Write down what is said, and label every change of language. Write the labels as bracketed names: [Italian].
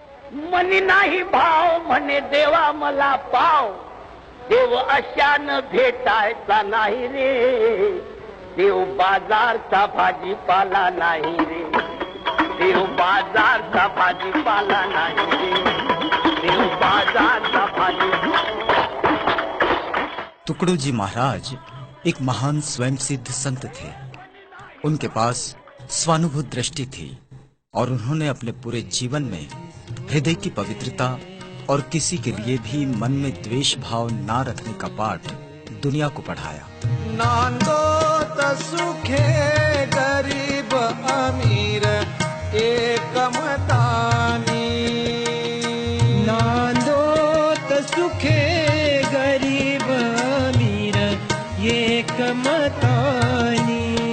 [Marathi] त्याने देवा मला पाव, देव अशानं भेटायचा नाही रे, देव बाजारचा भाजीपाला नाही रे, देव बाजारचा भाजीपाला नाही रे, देव बाजारचा भाजीपाला। [Hindi] टुकड़ोजी महाराज एक महान स्वयं सिद्ध संत थे। उनके पास स्वानुभूत दृष्टि थी और उन्होंने अपने पूरे जीवन में हृदय की पवित्रता और किसी के लिए भी मन में द्वेष भाव ना रखने का पाठ दुनिया को पढ़ाया। [Marathi] नांदो त सुखे गरीब अमीर एक मतानी, नांदो त सुखे गरीब अमीर एक मतानी,